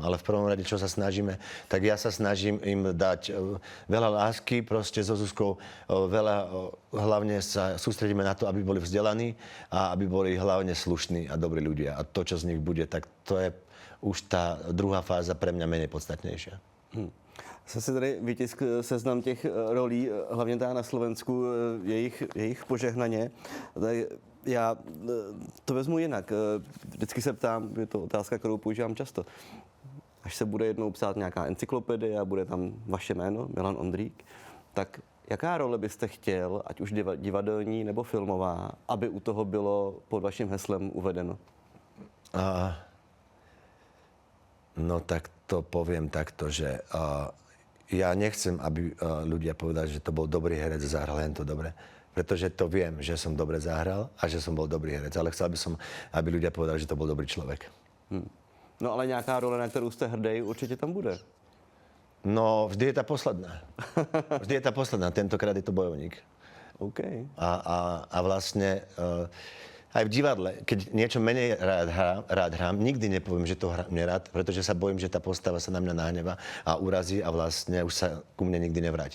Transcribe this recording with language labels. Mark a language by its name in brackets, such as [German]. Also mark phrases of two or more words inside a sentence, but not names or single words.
[Slovak] Ale v prvom rade, čo sa snažíme, tak ja sa snažím im dať veľa lásky, proste so Zuzkou hlavne sa sústredíme na to, aby boli vzdelaní a aby boli hlavne slušní a dobrí ľudia. A to, čo z nich bude, tak to je už tá druhá fáza pre mňa menej podstatnejšia. [Czech] Jsem si tady vytisk seznam těch rolí, hlavně teda na Slovensku, jejich požehnaně. Já to vezmu jinak. Vždycky se ptám, je to otázka, kterou používám často. až se bude jednou psát nějaká encyklopedie a bude tam vaše jméno, Milan Ondřík, tak jaká role byste chtěl, ať už divadelní nebo filmová, aby u toho bylo pod vaším heslem uvedeno? [Slovak] No tak to poviem takto, že ja nechcem, aby ľudia povedali, že to bol dobrý herec, zahral len to dobre. Pretože to viem, že som dobre zahral a že som bol dobrý herec. Ale chcel by som, aby ľudia povedali, že to bol dobrý človek. [Czech] No ale nějaká role, na kterou jste hrdý, určitě tam bude. [Slovak] No, vždy je tá posledná. Vždy je tá posledná. Tentokrát je to bojovník. OK. A vlastne aj v divadle, keď niečo menej rád hrám, nikdy nepoviem, že to hrám nerád, pretože sa bojím, že tá postava sa na mňa nahneva a urazí a vlastne už sa ku mne nikdy nevráti.